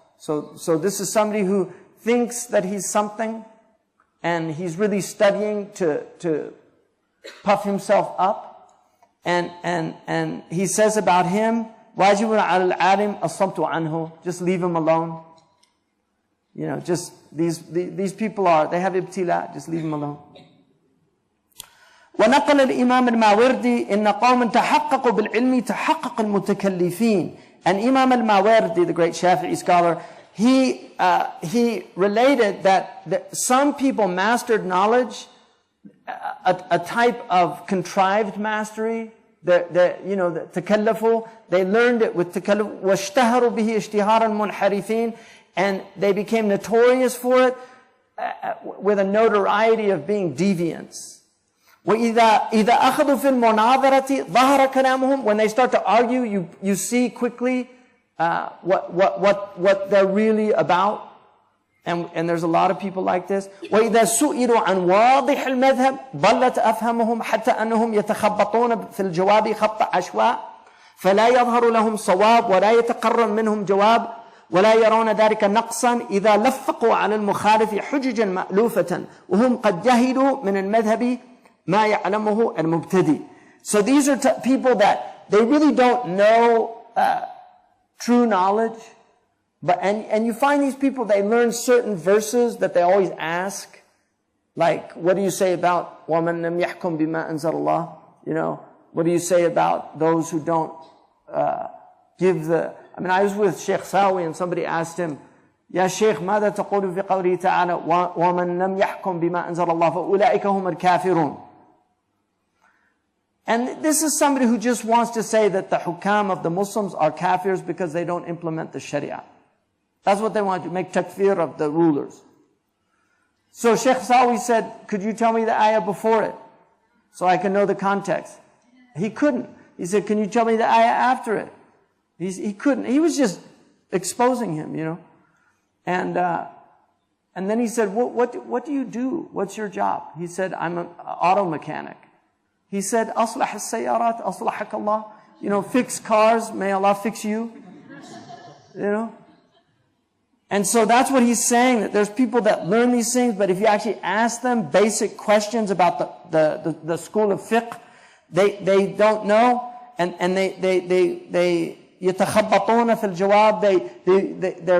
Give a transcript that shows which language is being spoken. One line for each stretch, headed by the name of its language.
English: So this is somebody who thinks that he's something, and he's really studying to puff himself up. And he says about him,
Arabic: wajibun al alim as-samtu anhu.
English: Just leave him alone. You know, just these people they have ibtila, just leave them alone.
Arabic: ونقل الإمام الماوردي إن قوم تحققوا بالعلم تحقق المتكلفين.
English: And Imam al-Mawardi, the great Shafi'i scholar, he related that some people mastered knowledge, a type of contrived mastery. The takallafu, they learned it with takalluf.
Arabic: واشتهروا به اشتهارا منحرفين.
English: And they became notorious for it with a notoriety of being deviants.
Arabic: وَإِذَا أَخَذُوا فِي الْمُنَاظَرَةِ ظَهَرَ كَلَامُهُم.
English: When they start to argue, you see quickly what they're really about. And there's a lot of people like this.
Arabic: وَإِذَا سُئِلُوا عَنْ وَاضِحِ الْمَذْهَبِ ضَلَّتْ أَفْهَمُهُم حَتَّى أَنَّهُم يَتَخَبَّطُونَ فِي الْجَوَابِ خَبْطَ عَشْوَاءٍ فَلَا يَظْهَرُ لَهُم صَوَابٌ وَلَا يَتَقَرَّرُ مِنْهُمْ جَوَابٌ ولا يرون ذلك نقصا إذا لفقوا على المخالف حججا مألوفة وهم قد جهلوا من المذهب ما يعلمه المبتدئ.
English: So these are people that they really don't know true knowledge, and you find these people, they learn certain verses that they always ask, like, what do you say about
Arabic: وَمَنْ لَمْ يَحْكُمْ بِمَا أَنزَلَ اللَّهِ?
English: You know, what do you say about those who don't give the... I was with Sheikh Sawi and somebody asked him,
Arabic: يا شيخ ماذا تقول في قوله تعالى ومن لم يحكم بما أنزل الله فأولئك هم الكافرون.
English: And this is somebody who just wants to say that the hukam of the Muslims are kafirs because they don't implement the Sharia. That's what they want to make takfir of the rulers. So Sheikh Sawi said, could you tell me the ayah before it so I can know the context? He couldn't. He said, can you tell me the ayah after it? He couldn't. He was just exposing him, you know. And then he said, what do you do? What's your job? He said, I'm an auto mechanic.
Arabic: He said, أصلح السيارات أصلحك الله.
English: You know, fix cars, may Allah fix you. You know. And so that's what he's saying, that there's people that learn these things, but if you actually ask them basic questions about the school of fiqh, they don't know, and they
Arabic: يتخبطون في الجواب.